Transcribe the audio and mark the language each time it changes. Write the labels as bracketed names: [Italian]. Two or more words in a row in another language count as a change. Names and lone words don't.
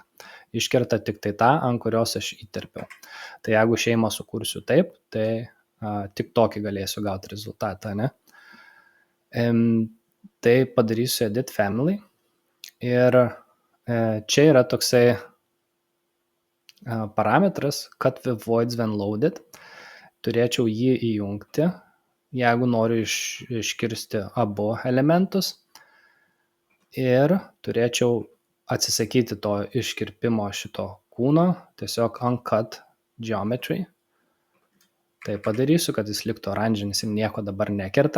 [Lithuanian] Iškerta tik tai tą, ant kurios aš įterpiau. Tai jeigu šeimą sukursiu taip, tai tik tokį galėsiu gauti rezultatą, Tai padarysiu [English] edit family [Lithuanian] ir čia yra toksai parametras [English] cut with voids when loaded. [Lithuanian] Turėčiau jį įjungti, jeigu noriu iškirsti abu elementus ir turėčiau atsisakyti to iškirpimo šito kūno, tiesiog [English] uncut geometry. [Lithuanian] Tai padarysiu, kad jis liktų oranžinis ir nieko dabar nekerta.